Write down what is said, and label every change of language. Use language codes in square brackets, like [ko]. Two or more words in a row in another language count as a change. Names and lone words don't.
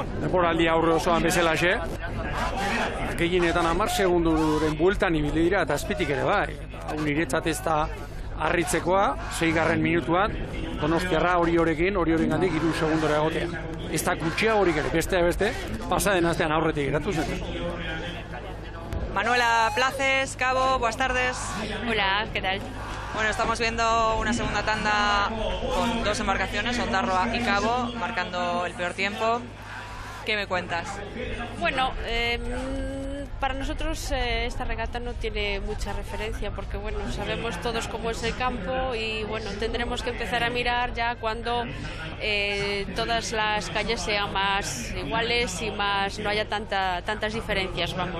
[eu] Temporaldi aurre osoan bezalaxe, gehienetan 10 segunduren bueltan ibili dira, eta azpitik ere bai. Hau niretzat ez da harritzekoa, 6. minutuan, Donostiarra Oriorekin gandik 3 segundora egotea. Ez da gutxia horik ere, beste, pasaden astean aurretik geratu zen. [es] Manuela Places, Cabo, buenas tardes. Hola, ¿qué tal? Bueno, estamos viendo una segunda tanda con 2 embarcaciones, Ondarroa y Cabo, marcando el peor tiempo. ¿Qué me cuentas? Bueno, para nosotros esta regata no tiene mucha referencia porque bueno, sabemos todos cómo es el campo y bueno, tendremos que empezar a mirar ya cuando todas las calles sean más iguales y más no haya tantas diferencias, vamos.